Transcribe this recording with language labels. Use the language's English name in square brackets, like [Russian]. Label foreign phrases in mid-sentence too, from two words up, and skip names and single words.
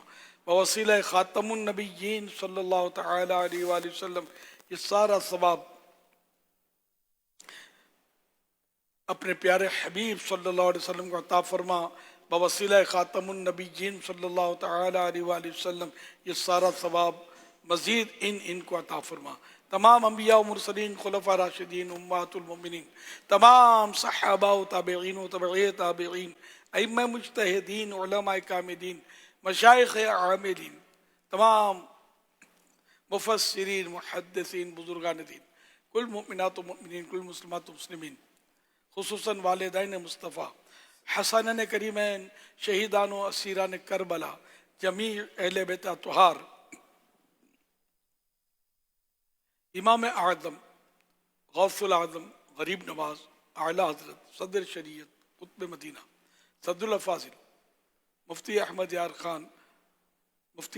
[Urdu] بوسیلہ خاتم النبیین [Arabic] صلی اللہ تعالی علیہ وآلہ وسلم [Urdu] یہ سارا ثواب اپنے پیارے حبیب [Arabic] صلی اللہ علیہ وسلم [Urdu] کو عطا فرما. بوسیلہ خاتم النبیین [Arabic] صلی اللہ تعالی علیہ وآلہ وسلم [Urdu] یہ سارا ثواب مزید ان کو عطا فرما. تمام انبیاء و مرسلین، خلفاء راشدین، امہات المؤمنین، تمام صحابہ و تابعین و تبعی تابعین، ائمہ مجتہدین، علماء کاملین، مشائخ عاملین، تمام مفسرین، محدثین، بزرگان دین، کل مؤمنات و مؤمنین، کل مسلمات و مسلمین، خصوصاً والدین مصطفیٰ، حسنین کریمین، شہیدان و اسیران کربلا، جمیع اہل بیت اطہار، امام اعظم، غوث العظم، غریب نواز، اعلیٰ حضرت، صدر شریعت، قطب مدینہ، صدر الافاضل، مفتی احمد یار خان، مفتی